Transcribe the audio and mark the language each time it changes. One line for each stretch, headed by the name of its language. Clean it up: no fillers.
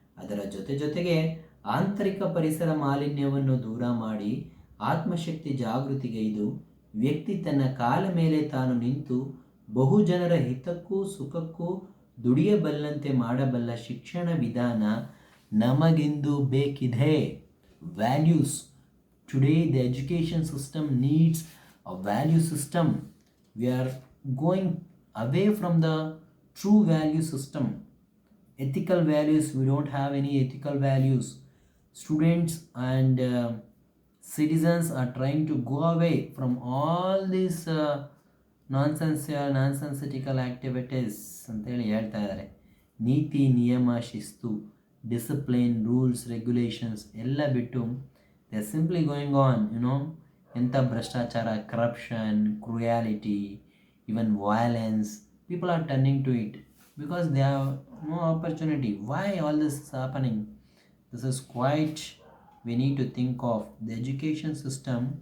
Kannada: ಅದರ ಜೊತೆಗೆ ಆಂತರಿಕ ಪರಿಸರ ಮಾಲಿನ್ಯವನ್ನು ದೂರ ಮಾಡಿ ಆತ್ಮಶಕ್ತಿ ಜಾಗೃತಿಗೈದು ವ್ಯಕ್ತಿ ತನ್ನ ಕಾಲ ಮೇಲೆ ತಾನು ನಿಂತು ಬಹುಜನರ ಹಿತಕ್ಕೂ ಸುಖಕ್ಕೂ ದುಡಿಯಬಲ್ಲಂತೆ ಮಾಡಬಲ್ಲ ಶಿಕ್ಷಣ ವಿಧಾನ ನಮಗಿಂದು ಬೇಕಿದೆ.
English: Values. Today the education system needs a value system. We are going away from the true value system. Ethical values, we don't have any ethical values. Students and citizens are trying to go away from all these nonsensical activities
Kannada: ಅಂತೇಳಿ ಹೇಳ್ತಾ ಇದ್ದಾರೆ. ನೀತಿ ನಿಯಮ ಶಿಸ್ತು,
English: discipline, rules, regulations
Kannada: ಎಲ್ಲ ಬಿಟ್ಟು
English: they are simply going on
Kannada: ಎಂಥ ಭ್ರಷ್ಟಾಚಾರ,
English: Corruption, cruelty, even violence. People are turning to it because they have no opportunity. Why all this is happening? This is quite, we need to think of the education system.